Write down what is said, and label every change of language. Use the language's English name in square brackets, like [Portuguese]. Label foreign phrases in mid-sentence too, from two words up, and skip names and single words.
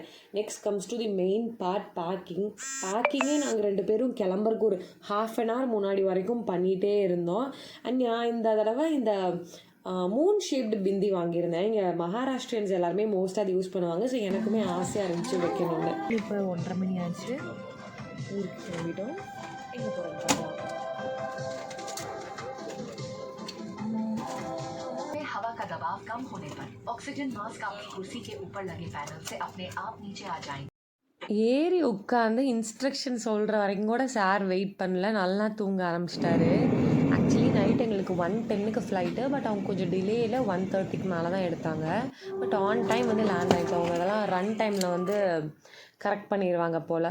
[English] next comes to the main part, [Tamil] பேக்கிங்கே நாங்கள் 2 பேரும் கிளம்புறக்கு ஒரு ½ [English] an hour [Tamil] முன்னாடி வரைக்கும் பண்ணிகிட்டே இருந்தோம். அண்ட் நான் இந்த தடவை இந்த [English] moon shaped [Tamil] பிந்தி வாங்கியிருந்தேன். இங்கே மகாராஷ்டிரியன்ஸ் எல்லாருமே மோஸ்ட்டாக அது யூஸ் பண்ணுவாங்க. ஸோ எனக்குமே ஆசையாக இருந்துச்சு வைக்கணும்னு. இப்போ 1:30 மணி ஆச்சு. ஊருக்கு கிளம்பிட்டோம். எங்கே போகிறோம்? [Hindi] हवा का दबाव कम होने पर ऑक्सीजन मास्क आपकी कुर्सी के ऊपर लगे पैनल से अपने आप नीचे आ जाएंगे. [Tamil] ஏறி உட்காந்து இன்ஸ்ட்ரக்ஷன் சொல்கிற வரைக்கும் கூட சார் வெயிட் பண்ணல, நல்லா தூங்க ஆரம்பிச்சிட்டாரு. [English] actually night [Tamil] எங்களுக்கு 1:10 ஃப்ளைட்டு. பட் அவங்க கொஞ்சம் டிலேயில் 1:30 மேலே தான் எடுத்தாங்க. [English] but on time [Tamil] வந்து லேண்ட் ஆகிடுச்சு. அவங்க அதெல்லாம் ரன் டைமில் வந்து கரெக்ட் பண்ணிடுவாங்க போல்.